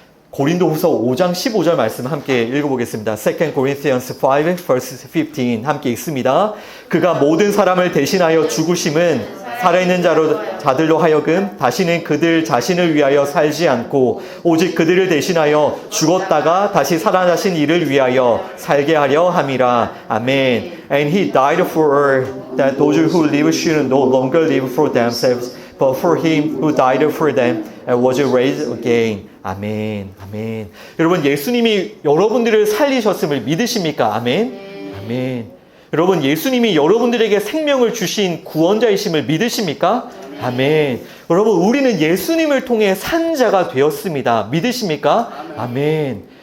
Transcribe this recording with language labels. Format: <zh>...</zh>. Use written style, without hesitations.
<ko>고린도후서 5장 15절 말씀 함께 읽어보겠습니다.</ko> <en>2 Corinthians 5 verse 15</en> <ko>함께 읽습니다. 그가 모든 사람을 대신하여 죽으심은 살아있는 자들로 하여금 다시는 그들 자신을 위하여 살지 않고 오직 그들을 대신하여 죽었다가 다시 살아나신 이를 위하여 살게 하려 함이라. 아멘.</ko> <en>And he died for that those who live should no longer live for themselves, but for him who died for them and was raised again.</en> <ko>아멘. 아멘. 여러분, 예수님이 여러분들을 살리셨음을 믿으십니까? 아멘. 아멘. 여러분, 예수님이 여러분들에게 생명을 주신 구원자이심을 믿으십니까? 아멘. 여러분, 우리는 예수님을 통해 산 자가 되었습니다. 믿으십니까? 아멘.</ko>